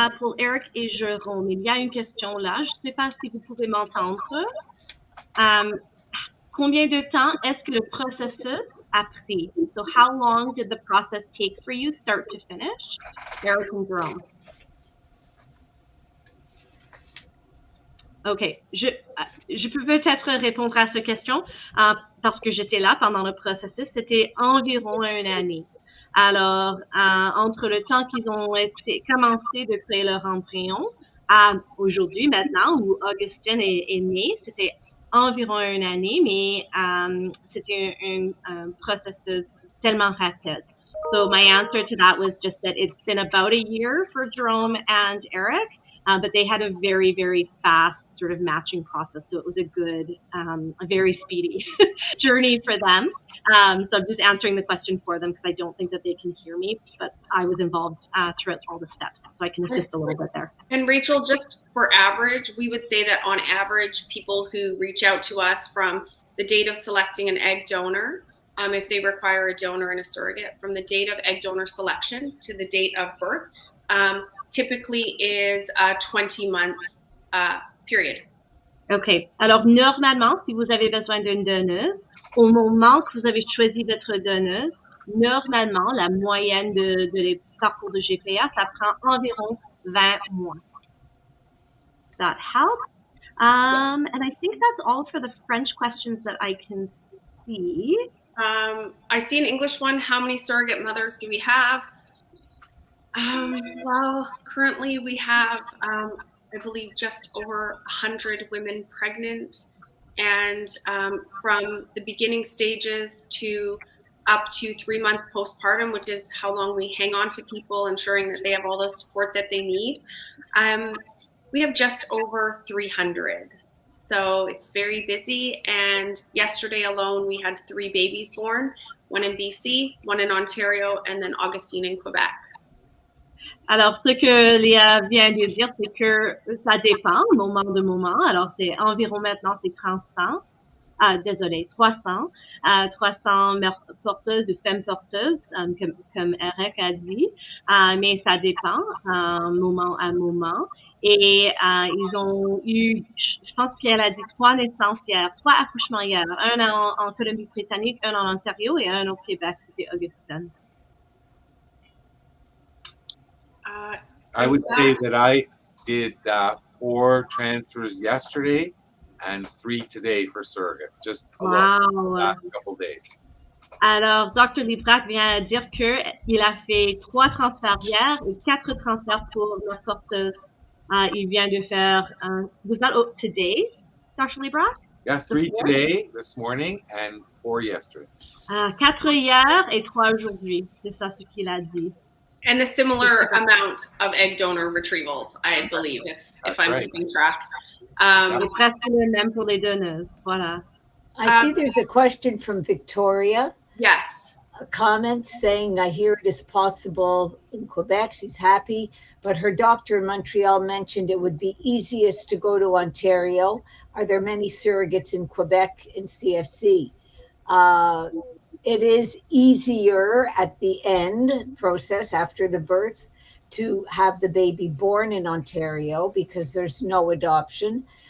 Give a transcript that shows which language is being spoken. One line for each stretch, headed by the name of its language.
French: Pour Eric et Jérôme, il y a une question là. Je ne sais pas si vous pouvez m'entendre. Combien de temps est-ce que le processus a pris?
English: So how long did the process take for you, start to finish? Eric and Jerome. OK.
French: Je peux peut-être répondre à cette question parce que j'étais là pendant le processus. C'était environ une année. Alors, entre le temps qu'ils ont commencé de créer leur embryon à aujourd'hui, maintenant, où Augustine est née, c'était environ une année, mais c'était un processus tellement rapide.
English: So my answer to that was just that it's been about a year for Jerome and Eric, but they had a very, very fast sort of matching process. So it was a very speedy journey for them. So I'm just answering the question for them because I don't think that they can hear me, but I was involved throughout all the steps, so I can assist a little bit there. And Rachel, just for average, we would say that on average, people who reach out to us from the date of selecting an egg donor, if they require a donor and a surrogate, from the date of egg donor selection to the date of birth, typically is a 20-month period. OK.
French: Alors, normalement, si vous avez besoin d'une donneuse, au moment que vous avez choisi votre donneuse, normalement, la moyenne de parcours de GPA, ça prend environ 20 mois.
English: That helps. And I think that's all for the French questions that I can see. I see an English one. How many surrogate mothers do we have? Well, currently we have, I believe, just over 100 women pregnant, and from the beginning stages to up to 3 months postpartum, which is how long we hang on to people, ensuring that they have all the support that they need. We have just over 300. So it's very busy. And yesterday alone, we had 3 babies born, one in BC, one in Ontario, and then Augustine in Quebec.
French: Alors, ce que Léa vient de dire, c'est que ça dépend moment de moment. Alors, c'est environ maintenant, c'est 300. 300 mères porteuses de femmes porteuses, comme Eric a dit, mais ça dépend moment à moment. Et ils ont eu, je pense qu'elle a dit 3 naissances hier, 3 accouchements hier, un en Colombie-Britannique, un en Ontario et un au Québec, c'était Augustine.
English: I would say that I did 4 transfers yesterday and 3 today for surrogates, just alone, the last couple days.
French: Alors, Dr. Librac vient de dire qu'il a fait 3 transferts hier et 4 transferts pour la porteuse. Il vient de faire,
English: was that today, Dr. Librac? Yeah, 3 today, this morning, and 4 yesterday.
French: 4 hier et 3 aujourd'hui, c'est ça ce qu'il a dit.
English: And a similar amount of egg donor retrievals, I believe, if I'm keeping track.
French: Presque le même pour les donneuses, voilà.
English: I see there's a question from Victoria. Yes. A comment saying, I hear it is possible in Quebec. She's happy, but her doctor in Montreal mentioned it would be easiest to go to Ontario. Are there many surrogates in Quebec in CFC? It is easier at the end process after the birth to have the baby born in Ontario because there's no adoption.